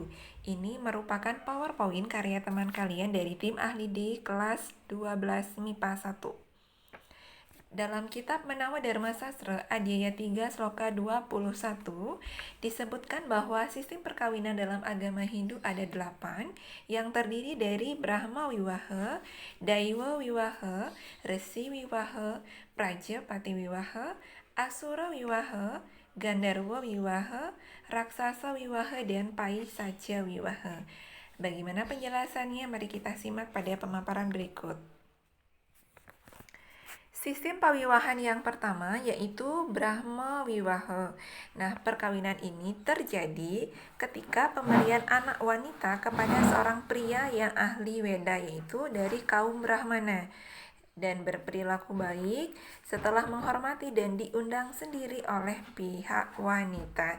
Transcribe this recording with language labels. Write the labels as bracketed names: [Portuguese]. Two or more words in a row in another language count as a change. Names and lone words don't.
[Indonesian] Ini merupakan PowerPoint karya teman kalian dari tim ahli di kelas 12 MIPA 1. Dalam kitab Menawa Dharma Sastra Adhyaya 3 Sloka 21 disebutkan bahwa sistem perkawinan dalam agama Hindu ada 8 yang terdiri dari Brahma Wiwaha, Daiwa Wiwaha, Resi Wiwaha, Prajapati Wiwaha, Asura Wiwaha, Gandharwa Wiwaha, Raksasa Wiwaha, dan Paisaja Wiwaha. Bagaimana penjelasannya? Mari kita simak pada pemaparan berikut. Sistem pawiwahan yang pertama yaitu Brahma Wiwaha. Nah, perkawinan ini terjadi ketika pemberian anak wanita kepada seorang pria yang ahli Weda, yaitu dari kaum Brahmana, dan berperilaku baik setelah menghormati dan diundang sendiri oleh pihak wanita.